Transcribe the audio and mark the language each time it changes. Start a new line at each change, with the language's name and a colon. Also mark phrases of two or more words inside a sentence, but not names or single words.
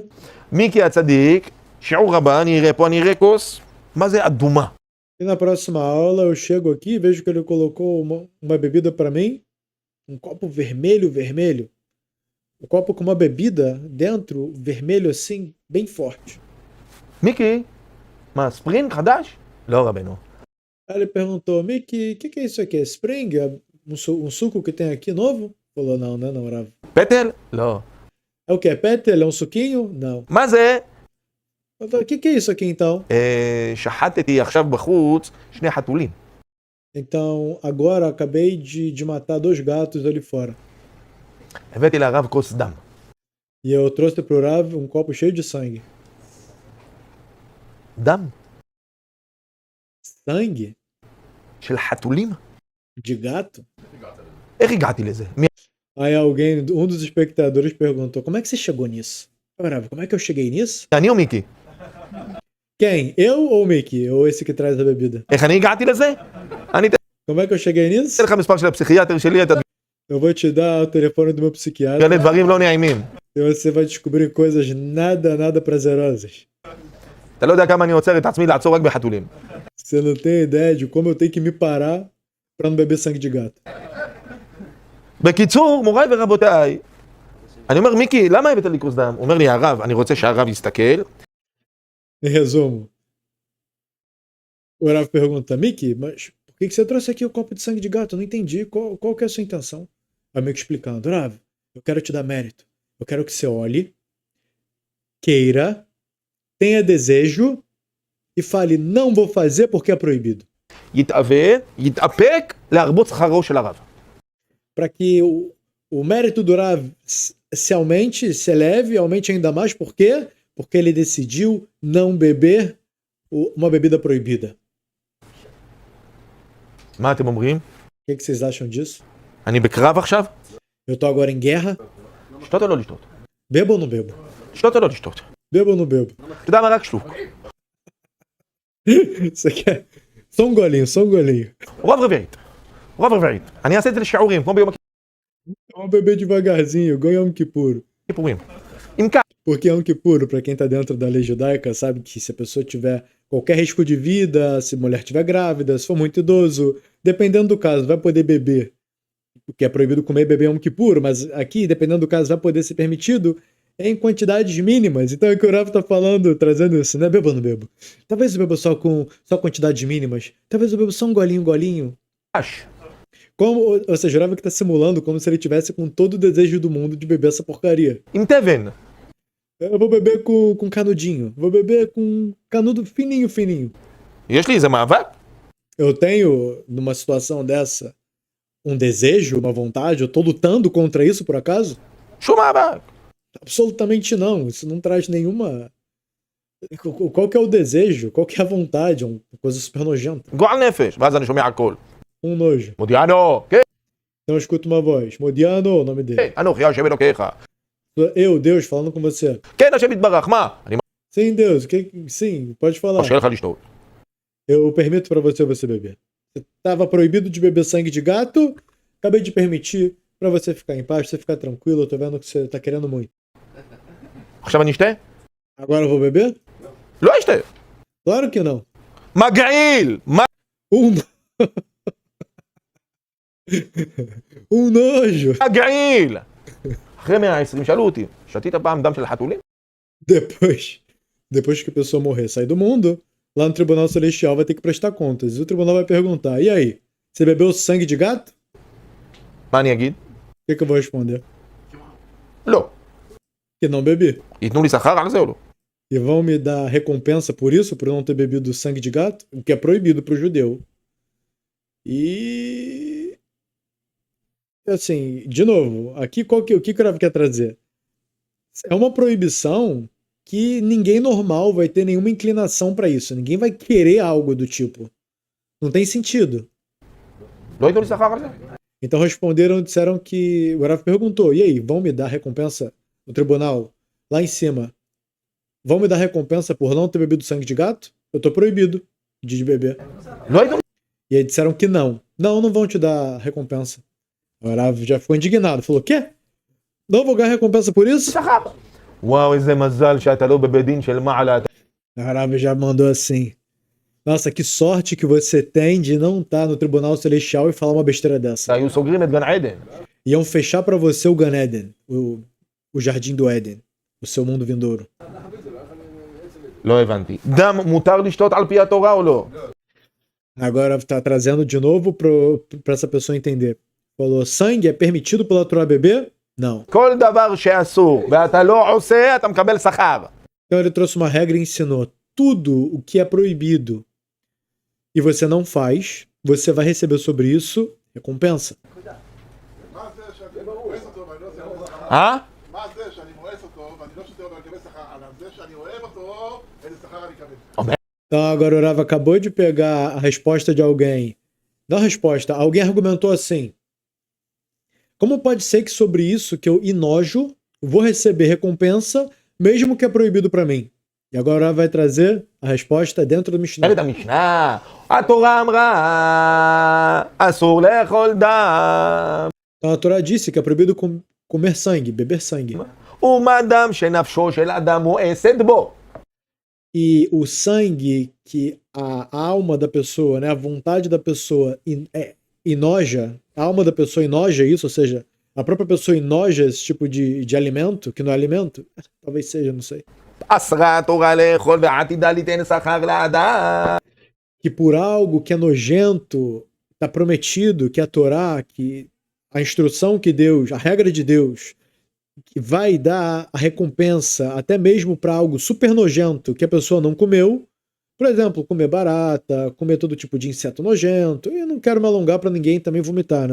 Hebrew: מיקי הצדיק, שיעור הבא, אני אראה פה, אני אראה כוס, מה זה אדומה?
Portuguese: e na próxima aula eu chego aqui e vejo que ele colocou uma bebida para mim, um copo vermelho, um copo com uma bebida dentro, vermelho assim, bem forte.
Hebrew: מיקי, מה, ספרינג חדש? לא רבנו.
Portuguese: Aí ele perguntou, Mickey, o que é isso aqui? É Spring? É um suco que tem aqui novo? Falou, não, Rav.
Hebrew: פטל? לא.
Portuguese: É o que? É Petel? É um suquinho? Não.
Hebrew: מה זה?
Portuguese: Eu falei, o que é isso aqui então?
Hebrew: שחטתי עכשיו בחוץ 2 חתולים.
Portuguese: Então, agora eu acabei de matar 2 gatos ali fora.
Hebrew: הבאתי לרב כוס דם.
Portuguese: E eu trouxe pro Rav um copo cheio de sangue.
Hebrew: דם
Portuguese: Sangue?
Hebrew: של חתולים?
Portuguese: De gato?
Hebrew: איך הגעתי לזה?
Portuguese: Aí alguém, um dos espectadores perguntou, como é que você chegou nisso? Eu, Rav, como é que eu cheguei nisso?
Hebrew: אני או מיקי?
Portuguese: Quem? Eu ou o Mickey? Ou esse que traz a bebida?
Hebrew: איך אני הגעתי לזה? אני
Portuguese: Como é que eu cheguei nisso?
Hebrew: אתן לך מספר של הפסיכיאטר שלי, אתה
Portuguese: Eu vou te dar o telefone do meu psiquiatra
Hebrew: תגלה דברים לא נעימים.
Portuguese: e você vai descobrir coisas nada prazerosas.
Hebrew: אתה לא יודע כמה אני עוצר את עצמי לעצור רק בחתולים.
Portuguese: Você não tem ideia de como eu tenho que me parar pra não beber sangue de gato.
Hebrew: בקיצור, מוריי ורבותיי, אני אומר, מיקי, למה הבאת לי כוס דם? הוא אומר לי, הרב, אני רוצה שהרב יסתכל.
Portuguese: Em resumo, o Rav pergunta, Mickey, mas por que você trouxe aqui o copo de sangue de gato? Eu não entendi. Qual que é a sua intenção? Aí o Mickey explicando, Rav, eu quero te dar mérito. Eu quero que você olhe, queira, tenha desejo e fale, não vou fazer porque é proibido.
Hebrew: יתאפק להרבות שכרו של הרב.
Portuguese: Para que o mérito do Rav se aumente, se eleve, aumente ainda mais. Por quê? Porque ele decidiu não beber uma bebida proibida.
Hebrew: מה אתם אומרים?
Portuguese: O que vocês acham disso?
Hebrew: אני בקרב עכשיו?
Portuguese: Eu tô agora em guerra.
Hebrew: לשתות או לא לשתות?
Portuguese: Bebo ou não bebo?
Hebrew: לשתות או לא לשתות?
Portuguese: Bebo ou não bebo?
Hebrew: אתה יודע מה? רק שלוק.
Portuguese: Você quer? Só um golinho, só um golinho.
Hebrew: רוב רביעית. רוב רביעית. אני אעשה את זה לשיעורים, כמו ביום
Portuguese: Vamos beber devagarzinho, igual Yom Kippur.
Hebrew: הכיפורים. אם כך,
Portuguese: Porque Yom Kippur, pra quem tá dentro da lei judaica, sabe que se a pessoa tiver qualquer risco de vida, se a mulher estiver grávida, se for muito idoso, dependendo do caso, vai poder beber. Porque é proibido comer e beber Yom Kippur, mas aqui, dependendo do caso, vai poder ser permitido em quantidades mínimas. Então é que o Rav tá falando, trazendo isso, né? Bebo ou não bebo? Talvez eu beba só quantidades mínimas. Talvez eu beba só um golinho.
Hebrew: אש.
Portuguese: Como, ou seja, o Rav que tá simulando como se ele tivesse com todo o desejo do mundo de beber essa porcaria.
Hebrew: עם תבן.
Portuguese: Eu vou beber com canudinho. Vou beber com canudo fininho.
Hebrew: יש לי איזה מאבק?
Portuguese: Eu tenho, numa situação dessa, um desejo, uma vontade? Eu tô lutando contra isso, por acaso?
Hebrew: שום מאבק.
Portuguese: Absolutamente não. Isso não traz nenhuma... Qual que é o desejo? Qual que é a vontade? Uma coisa super nojenta.
Hebrew: גועל נפש. ואז אני שומע הכל.
Portuguese: Nojo.
Hebrew: מודיענו, כן,
Portuguese: Então eu escuto uma voz. Modiano, o nome dele.
Hebrew: אנוכי השם אלוקיך.
Portuguese: Sou eu, Deus, falando com você.
Hebrew: כן, השם יתברך, מה? אני
Portuguese: Sim, Deus. Sim, pode falar.
Hebrew: מרשה לך לשתות.
Portuguese: Eu permito pra você beber. Você tava proibido de beber sangue de gato. Acabei de permitir pra você ficar em paz, você ficar tranquilo. Eu tô vendo que você tá querendo muito.
Hebrew: עכשיו אני אשתה?
Portuguese: Agora eu vou beber?
Hebrew: לא אשתה.
Portuguese: Claro que não.
Hebrew: מגעיל!
Portuguese: Nojo.
Hebrew: מגעיל! אחרי 120 שאלו אותי, שתית פעם דם של חתולים?
Portuguese: Depois que a pessoa morrer, sair do mundo, lá no Tribunal Celestial vai ter que prestar contas. E o tribunal vai perguntar, e aí, você bebeu sangue de gato?
Hebrew: מה אני אגיד?
Portuguese: O que eu vou responder?
Hebrew: לא.
Portuguese: Que não bebi.
Hebrew: ייתנו לי שכר על זה או לא?
Portuguese: E vão me dar recompensa por isso, por eu não ter bebido sangue de gato? O que é proibido pro judeu. E... assim, de novo, aqui o que o Rav quer trazer? É uma proibição que ninguém normal vai ter nenhuma inclinação pra isso. Ninguém vai querer algo do tipo. Não tem sentido.
Hebrew: לא ייתנו לי שכר על זה?
Portuguese: Então disseram que... o Rav perguntou, e aí, vão me dar recompensa no tribunal, lá em cima? Vão me dar recompensa por não ter bebido sangue de gato? Eu tô proibido de beber.
Hebrew: לא ייתנו לי.
Portuguese: E aí disseram que não. Não vão te dar recompensa. O Rav já ficou indignado. Falou, quê? Não vou ganhar recompensa por isso?
Hebrew: שכר. וואו, איזה מזל שאתה לא בבית דין של מעלה.
Portuguese: O Rav já mandou assim. Nossa, que sorte que você tem de não estar no Tribunal Celestial e falar uma besteira dessa.
Hebrew: היו סוגרים את גן עדן.
Portuguese: Iam fechar pra você o Gan Eden, o Jardim do Éden, o seu mundo vindouro.
Hebrew: לא הבנתי. דם מותר לשתות על פי התורה או לא?
Portuguese: Agora tá trazendo de novo pra essa pessoa entender. Falou, sangue é permitido pela Torá beber? Não.
Hebrew: כל דבר שאסור ואתה לא עושה, אתה מקבל שכר.
Portuguese: Então ele trouxe uma regra e ensinou. Tudo o que é proibido e você não faz, você vai receber sobre isso recompensa.
Hebrew: מה זה שאני מואס אותו ואני לא עושה הרבה שכר? אה? מה זה שאני מואס אותו ואני לא שותה אותו ואני מקבל שכר עליו? זה שאני אוהב אותו, איזה שכר אני אקבל?
Portuguese: Então agora o Rav acabou de pegar a resposta de alguém. Não a resposta, alguém argumentou assim. Como pode ser que sobre isso que eu enojo, vou receber recompensa, mesmo que é proibido para mim? E agora o Rav vai trazer a resposta dentro do Mishnah.
Hebrew: את המשנה, התורה אמרה, אסור לאכול דם.
Portuguese: Então a Torá disse que é proibido comer sangue, beber sangue.
Hebrew: ומה דם שנפשו של אדם מואסת בו.
Portuguese: E o sangue que a alma da pessoa, né, a vontade da pessoa enoja, a alma da pessoa enoja isso, ou seja, a própria pessoa enoja esse tipo de alimento, que não é alimento, talvez seja, não sei.
Hebrew: אסרה התורה לאכול ועתידה ליתן שכר לאדם.
Portuguese: Que por algo que é nojento, está prometido, que a Torá, que a instrução que Deus, a regra de Deus, que vai dar a recompensa até mesmo para algo super nojento que a pessoa não comeu, por exemplo, comer barata, comer todo tipo de inseto nojento, e eu não quero me alongar para ninguém também vomitar, né?